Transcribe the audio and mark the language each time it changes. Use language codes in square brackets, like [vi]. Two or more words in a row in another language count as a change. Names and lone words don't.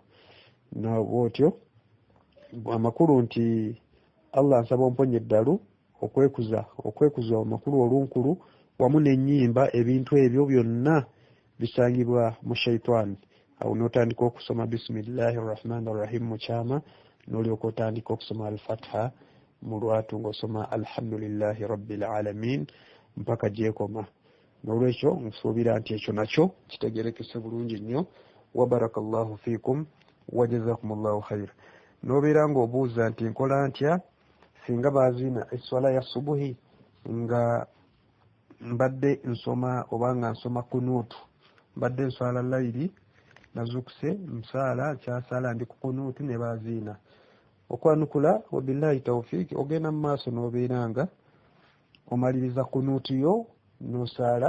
[lg] Bw'otyo amakulu nti Allah nsaba omponya eddalu okwekuza amakulu olunkulu wamu n'ennyimba, ebintu ebyo byonna bisangibwa mu shaitani. Awo n'otandika okusoma [ar] بسم الله الرحمن الرحيم [lg] mu kyama, n'olyoka otandika okusoma al-Fatiha mu lwatu ng'osoma [ar] الحمد لله رب العالمين [lg] mpaka gyekoma. N'olwekyo nsuubira nti ekyo nakyo kitegerekese bulungi nnyo. [ar] وبارك الله فيكم وجزاكم الله خير. [lg] N'obeera ng'obuuza nti nkola ntya singa baazina eswala ya subuhi nga mbadde nsoma oba nga nsoma kunuutu, mbadde nswala layiri nazukuse nsaala kyasaala ndi ku kunuutu ne baazina okwanukula [ar] وبالله التوفيق [lg] ogenda mu maaso n'obeera nga omaliriza kunuutu yo n'osaala.